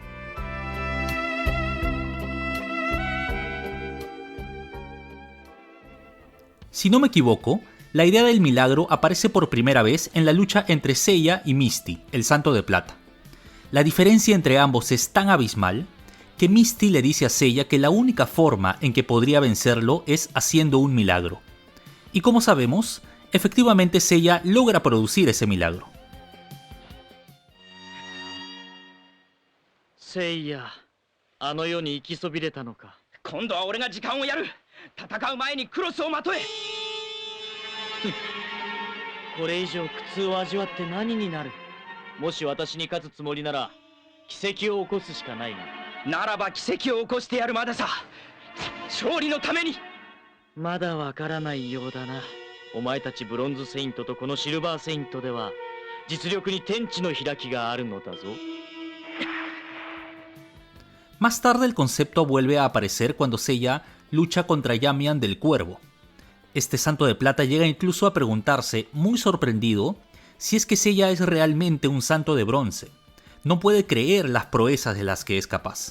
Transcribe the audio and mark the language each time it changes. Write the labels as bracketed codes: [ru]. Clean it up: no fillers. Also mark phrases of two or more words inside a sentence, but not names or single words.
[es] Si no me equivoco, la idea del milagro aparece por primera vez en la lucha entre Seiya y Misty, el Santo de Plata. La diferencia entre ambos es tan abismal que Misty le dice a Seiya que la única forma en que podría vencerlo es haciendo un milagro. Y como sabemos, efectivamente Seiya logra producir ese milagro. [ja] Seiya, あの世に行きそびれたのか。今度は俺が時間をやる。戦う前にクロスをまとえ。これ以上苦痛を味わって何になる。もし私に勝つつもりなら奇跡を起こすしかないが。ならば奇跡を起こしてやるまでさ。勝利のために。まだわからないようだな。お前たちブロンズセイントとこのシルバーセイントでは実力に天地の開きがあるのだぞ。 [es] Más tarde el concepto vuelve a aparecer cuando Seiya lucha contra Yamian del Cuervo. Este Santo de Plata llega incluso a preguntarse, muy sorprendido, si es que Seiya es realmente un santo de bronce. No puede creer las proezas de las que es capaz.